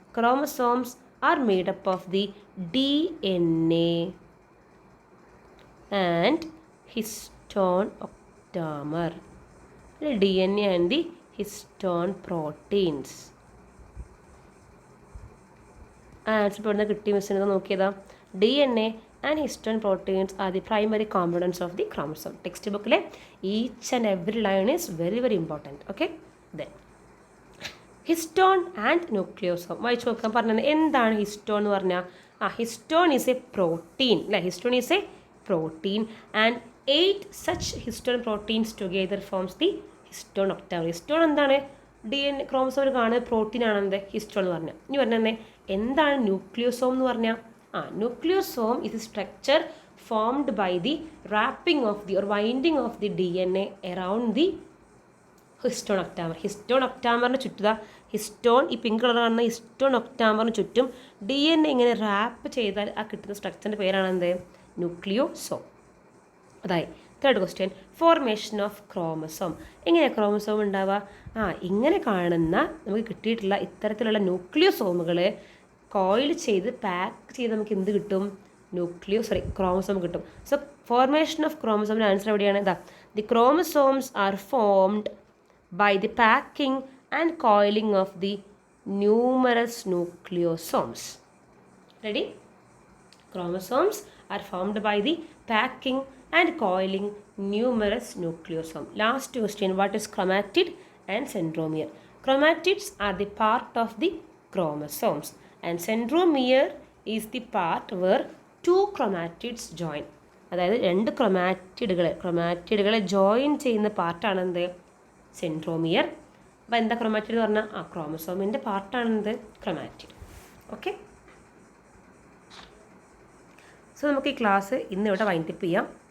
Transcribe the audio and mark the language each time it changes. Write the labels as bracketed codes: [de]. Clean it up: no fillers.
[en] Chromosomes are made up of the DNA and histone octamer. DNA and the histone proteins. [ml] Answer ഇപ്പോൾ ഇവിടുന്ന് കിട്ടിയ മിസ്സിനെ നോക്കിയതാ. [en] DNA and histone proteins are the primary components of the chromosome. Text book each and every line is very very important. Okay, then histone and nucleosome. [ml] വായിച്ചു നോക്കാൻ പറഞ്ഞത് എന്താണ് histone എന്ന് പറഞ്ഞാൽ? [en] Histone is a protein അല്ലേ? Histone is a protein and 8 such histone proteins together forms the histone octamer. [ml] Histone എന്താണ്? DNA ക്രോമസോമിൽ കാണുന്ന protein ആണെന്ത്? Histone എന്ന് പറഞ്ഞാൽ. ഇനി പറഞ്ഞത് എന്താണ് ന്യൂക്ലിയോസോം എന്ന് പറഞ്ഞാൽ? [en] Nucleosome is a structure formed by the wrapping of the or winding of the DNA around the histone octamer. [ml] Histone octamerന് ചുറ്റുക. Histone ഈ പിങ്ക് കളർ കാണുന്ന ഹിസ്റ്റോൺ ഒക്ടാമറിന് ചുറ്റും DNA ഇങ്ങനെ റാപ്പ് ചെയ്താൽ ആ കിട്ടുന്ന സ്ട്രക്ചറിൻ്റെ പേരാണ് എന്ത്? ന്യൂക്ലിയോസോം. അതായത് third question, [en] Formation of chromosome. [ml] എങ്ങനെയാണ് ക്രോമസോം ഉണ്ടാവുക? ഇങ്ങനെ കാണുന്ന നമുക്ക് കിട്ടിയിട്ടുള്ള ഇത്തരത്തിലുള്ള ന്യൂക്ലിയോസോമുകൾ കോയിൽ ചെയ്ത് പാക്ക് ചെയ്ത് നമുക്ക് എന്ത് കിട്ടും? ക്രോമസോം കിട്ടും. [en] so formation of [ml] ക്രോമസോമിൻ്റെ ആൻസർ എവിടെയാണ്? [en] The chromosomes are formed by the packing and coiling of the numerous nucleosomes. Ready? Chromosomes are formed by the packing and coiling numerous nucleosomes. Last question, what is chromatid and centromere? Chromatids are the part of the chromosomes and centromere is the part where two chromatids join. [ml] അതായത് രണ്ട് ക്രൊമാറ്റിഡുകളെ join ചെയ്യുന്ന പാർട്ടാണ് എന്ത്? Centromere. അപ്പോൾ എന്താ chromatid എന്ന് പറഞ്ഞാൽ ക്രോമസോമിൻ്റെ പാർട്ടാണെന്ത്? Chromatid. Okay, so നമുക്ക് ഈ ക്ലാസ് ഇന്ന് ഇവിടെ വൈൻഡപ്പ് ചെയ്യാം.